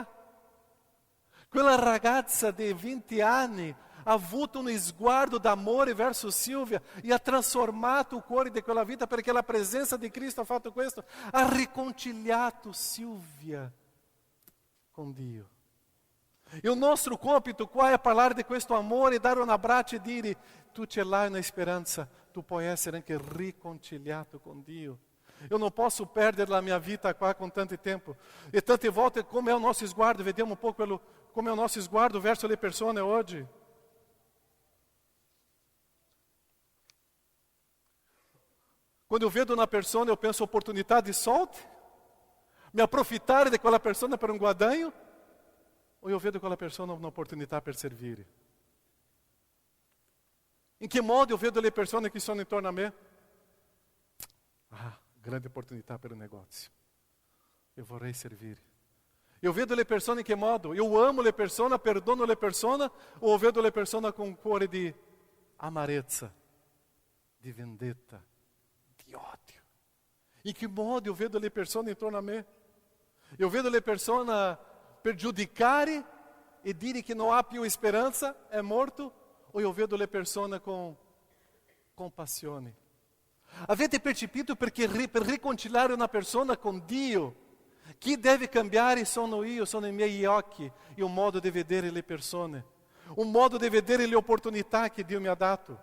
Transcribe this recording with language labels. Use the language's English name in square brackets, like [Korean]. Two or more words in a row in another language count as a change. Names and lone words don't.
[Italian] Quella ragazza di 20 anni ha avuto un sguardo d'amore verso Silvia e ha trasformato il cuore di quella vita perché la presenza di Cristo ha fatto questo, ha riconciliato Silvia con Dio. E il nostro compito qua è parlare di questo amore, dare un abbraccio e dire, tu ce l'hai una speranza, tu puoi essere anche riconciliato con Dio. [Portuguese] Eu não posso perder [Italian] la mia vita qua con tanto tempo. E tante volte, come è il nostro sguardo, vediamo un po' come è il nostro sguardo verso le persone oggi. [Portuguese] Quando eu vedo uma pessoa, eu penso oportunidade de solde, me aproveitar de [Italian] quella persona per un guadagno, [Portuguese] ou eu [Italian] vedo quella persona [Portuguese] uma oportunidade [Italian] per servire. In che modo io vedo le persone che sono intorno a me? Grande opportunità per un negozio. Eu vorrei servire. Eu vedo le persone in che modo? Eu amo le persone, perdono le persone, [Portuguese] ou eu [Italian] vedo le persone [Portuguese] com um [Italian] cuore di amarezza, di vendetta, di odio? In che modo eu vedo le persone intorno a me? Eu vedo le persone per giudicare e dire che non ha più speranza, è morto? [Portuguese] Ou eu [Italian] vedo le persone con compassione? Avete percepito perché per riconciliare una persona con Dio, chi deve cambiare sono io, sono i miei occhi e un modo di vedere le persone, un modo di vedere le opportunità che Dio mi ha dato.